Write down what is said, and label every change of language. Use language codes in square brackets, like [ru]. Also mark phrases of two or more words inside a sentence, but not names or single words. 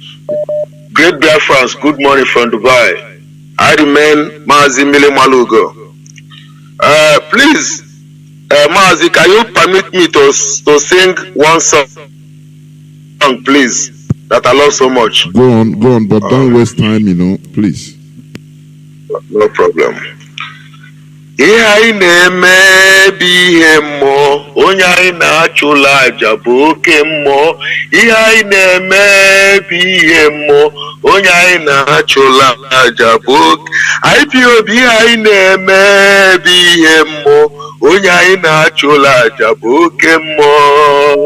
[en] Great Biafrans, good morning from Dubai. I remain Mazi Mili Malugo. Please, Mazi, can you permit me to sing one song, please, that I love so much? Go on, but don't waste time, please. No problem. [ig] Ihe anyị na-eme bụ ihe mmụọ, onye anyị na-achụla aja bụ oke mmụọ. Ihe anyị na-eme bụ ihe mmụọ, onye anyị na-achụla aja bụ oke. IPOB ihe anyị na-eme bụ ihe mmụọ, onye anyị na-achụla aja bụ oke mmụọ.